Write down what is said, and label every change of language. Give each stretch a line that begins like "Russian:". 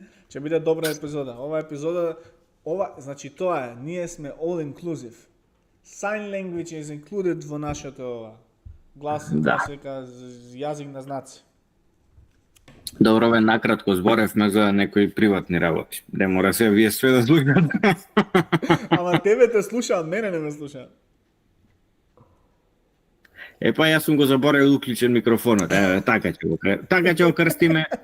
Macedonian: Ќе биде добра епизода. Значи тоа е, ние сме
English: all inclusive. Sign language is included
Macedonian: во нашето глас, Да. јазик на знаци. Добро бе, накратко зборевме за некои приватни работи. Не мора се вие све да слушате. Ама тебе те слушаат, мене не ме слушаат. Па јас сум го заборавил уклучен микрофонот. Така ќе го крстиме.